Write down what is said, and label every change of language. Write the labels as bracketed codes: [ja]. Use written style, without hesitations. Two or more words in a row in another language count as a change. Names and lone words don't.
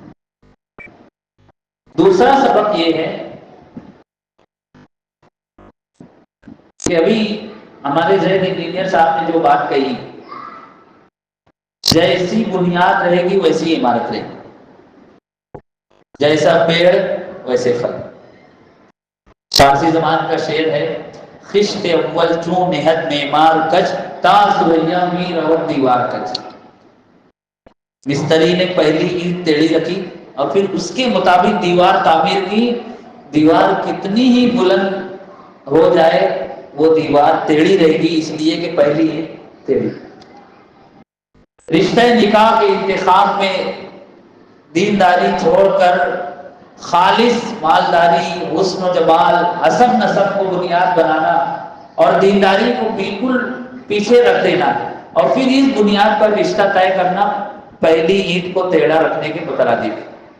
[ur] دوسرا سبق یہ ہے کہ ابھی ہمارے ذہن انجینئر صاحب نے جو بات کہی، جیسی بنیاد رہے گی ویسی عمارت رہے گی، جیسا پیڑ ویسے پھل۔ فارسی زبان کا شعر ہے، [fa] خشت اول چون نہد معمار کج، تا سریا می رود دیوار کج۔ [ur] مستری نے پہلی اینٹ ٹیڑھی رکھی اور پھر اس کے مطابق دیوار تعمیر کی۔ دیوار کتنی ہی بلند ہو جائے وہ دیوار ٹیڑھی رہے گی، اس لیے کہ پہلی اینٹ ٹیڑھی۔ رشتہ نکاح کے انتخاب میں دینداری چھوڑ کر خالص مالداری، حسن و جمال، حسب نسب کو بنیاد بنانا اور دینداری کو بالکل پیچھے رکھ دینا اور پھر اس بنیاد پر رشتہ طے کرنا پہلی اینٹ کو ٹیڑھا رکھنے کے مترادف ہے۔